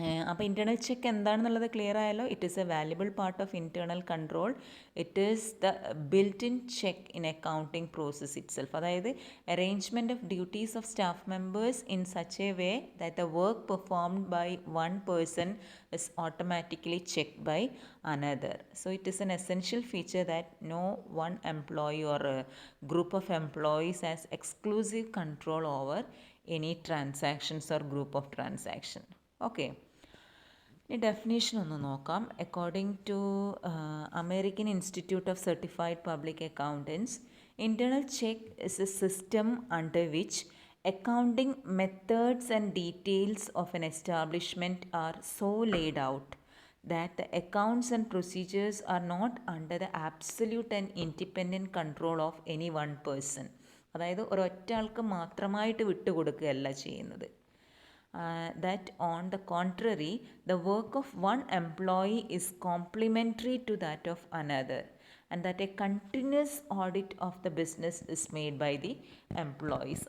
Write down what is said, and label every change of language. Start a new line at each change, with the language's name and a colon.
Malayalam: അപ്പോൾ internal check എന്താണെന്നുള്ളത് clear ആയല്ലോ.
English: It is a valuable part of internal control. It is the built in check in accounting process itself. അതായത് arrangement of duties of staff members in such a way that the work performed by one person is automatically checked by another. So it is an essential feature that no one employee or a group of employees has exclusive control over any transactions or group of transaction.
Malayalam: Okay, ഈ definition ഒന്ന് നോക്കാം.
English: According to American Institute of Certified Public Accountants, internal check is a system under which accounting methods and details of an establishment are so laid out that the accounts and procedures are not under the absolute and independent control of any one person.
Malayalam: അതായത് ഒരൊറ്റ ആൾക്ക് മാത്രമായിട്ട് വിട്ടുകൊടുക്കുകയല്ല ചെയ്യുന്നത്.
English: That on the contrary, the work of one employee is complementary to that of another, and that a continuous audit of the business is made by the employees.